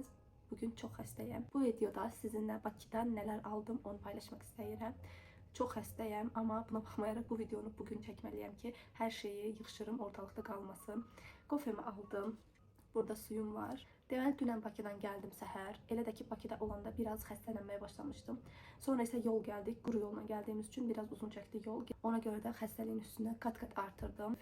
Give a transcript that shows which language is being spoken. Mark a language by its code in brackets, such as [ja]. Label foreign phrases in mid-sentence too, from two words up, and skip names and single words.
[tr] Bugün çok [az] xəstəyəm. Bu videoda [tr] sizinle Bakıdan neler aldım onu paylaşmak [az] istəyirəm. Çok xəstəyəm, ama buna baxmayaraq bu videonu bugün çəkməliyəm ki, [tr] her şeyi [az] yığışırım, ortalıqda qalmasın. Kofemi aldım. Burada suyum var. Deməli, dünən Bakıdan gəldim səhər. Elə də ki, Bakıda olanda biraz xəstələnməyə başlamışdım. Sonra isə yol gəldik. Quru yolla gəldiyimiz üçün biraz uzun çəkdi yol. Ona görə də xəstəliyin üstünə qat-qat artırdım.